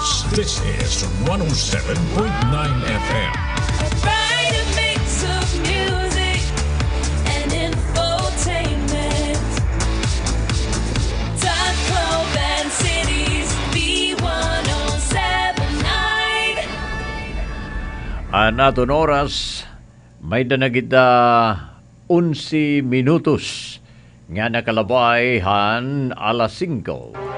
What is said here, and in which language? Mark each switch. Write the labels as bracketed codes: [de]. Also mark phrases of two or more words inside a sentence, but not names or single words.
[en] This is 107.9 FM. A brighter mix of music and infotainment. Tacloban City's B1079. [war] Naton oras, may danagita 11 minutos nga nakalabay han alas 5.